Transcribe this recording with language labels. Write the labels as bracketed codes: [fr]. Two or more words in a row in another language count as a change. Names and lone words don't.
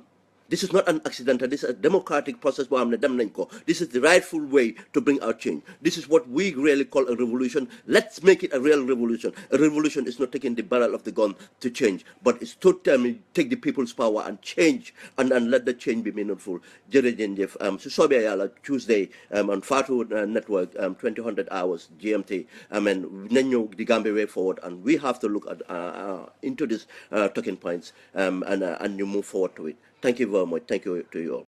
[en] Bunango This is not an accidental. This is a democratic process. This is the rightful way to bring out change. This is what we really call a revolution. Let's make it a real revolution. A revolution is not taking the barrel of the gun to change, but it's to take the people's power and change, and let the change be meaningful. [wo] Jërëjëf su soobee yàlla [en] Tuesday on Fatu Network 2000 hours GMT. I mean, [wo] nañ ñëw [en] the Gambia way forward, and we have to look at into these talking points and you move forward to it. Thank you very much. Thank you to you all.